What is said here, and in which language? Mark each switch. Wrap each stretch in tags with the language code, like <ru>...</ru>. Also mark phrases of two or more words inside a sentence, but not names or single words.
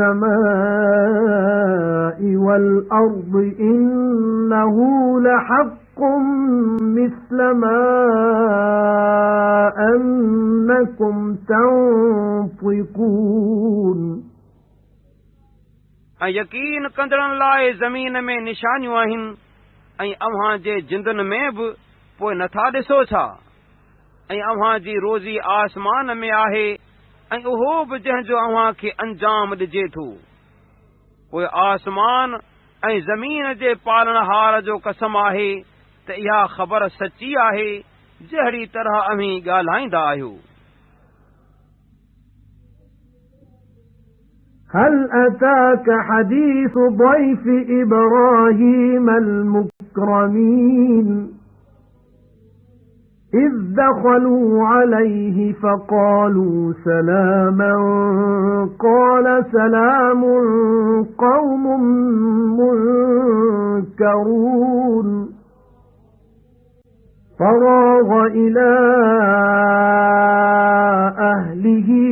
<ar>السماء والأرض إنه لحق أنفقتم مثل ما أنكم تنطقون</ar> <sd>ऐं यकीन कंदड़नि लाइ ज़मीन में निशानियूं आहिनि ऐं अव्हां जे जिंदुनि में बि पोइ नथा ॾिसो छा ऐं अव्हां जी रोज़ी आसमान में आहे ऐं उहो बि जंहिंजो अव्हां खे अंजाम ॾिजे थो पोइ आसमान ऐं ज़मीन जे पालणहार जो कसम आहे त इहा ख़बर सची आहे जहिड़ी तरह अव्हीं ॻाल्हाईंदा आहियो</sd> <ar>هل أتاك حديث ضيف إبراهيم المكرمين إذ دخلوا عليه فقالوا سلاما قال سلام قوم منكرون فراغ إلى أهله</ar>